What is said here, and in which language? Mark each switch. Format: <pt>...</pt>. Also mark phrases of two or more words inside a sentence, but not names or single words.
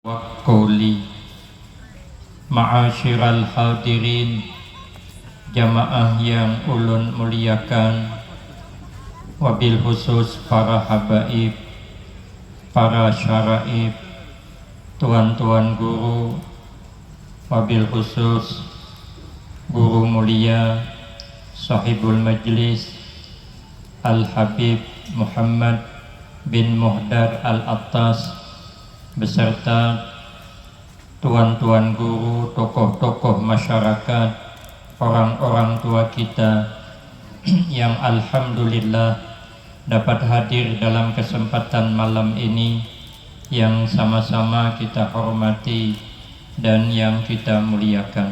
<ar>Waquli ma'asyiral hadirin,</ar> <id>jamaah yang ulun muliakan,</id> <ar>wabil khusus</ar> <id>para habaib, para syaraib, tuan-tuan guru,</id> <ar>wabil khusus</ar> <id>guru mulia</id> <ar>sahibul majlis</ar> <id>Al-Habib Muhammad bin Muhdar Al-Attas, beserta tuan-tuan guru, tokoh-tokoh masyarakat, orang-orang tua kita yang alhamdulillah dapat hadir dalam kesempatan malam ini yang sama-sama kita hormati dan yang kita muliakan.</id>